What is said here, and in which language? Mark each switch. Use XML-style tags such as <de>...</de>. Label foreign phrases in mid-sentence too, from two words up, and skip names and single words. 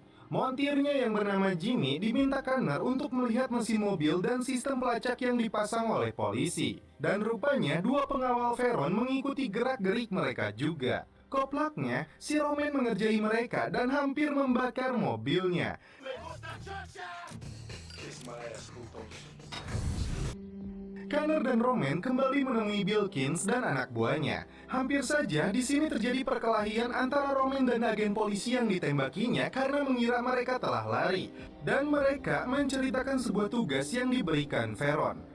<id>Montirnya yang bernama Jimmy diminta Connor untuk melihat mesin mobil dan sistem pelacak yang dipasang oleh polisi. Dan rupanya 2 pengawal Veron mengikuti gerak-gerik mereka juga. Koplaknya, si Roman mengerjai mereka dan hampir membakar mobilnya.</id> <es>Me gusta chocha!</es> <en>Kiss my ass, putos.</en> <id>Connor dan Roman kembali menemui Bilkins dan anak buahnya. Hampir saja di sini terjadi perkelahian antara Roman dan agen polisi yang ditembakinya karena mengira mereka telah lari. Dan mereka menceritakan sebuah tugas yang diberikan Veron.</id>